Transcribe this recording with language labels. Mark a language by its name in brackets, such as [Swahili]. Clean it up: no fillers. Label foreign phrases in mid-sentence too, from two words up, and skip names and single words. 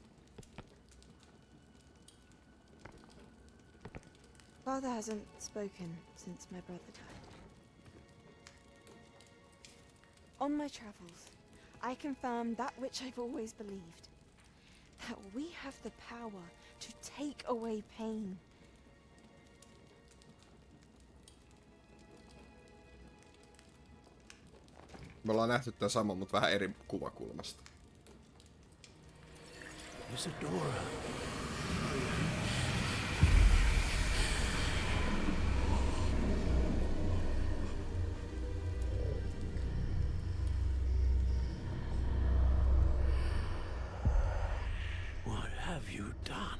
[English] Father hasn't spoken since my brother died. On my travels, I confirmed that which I've always believed. That we have the power to take away pain. [Finnish] Me ollaan nähty tää sama, mutta vähän eri kuvakulmasta. [English] Isadora. What have you done?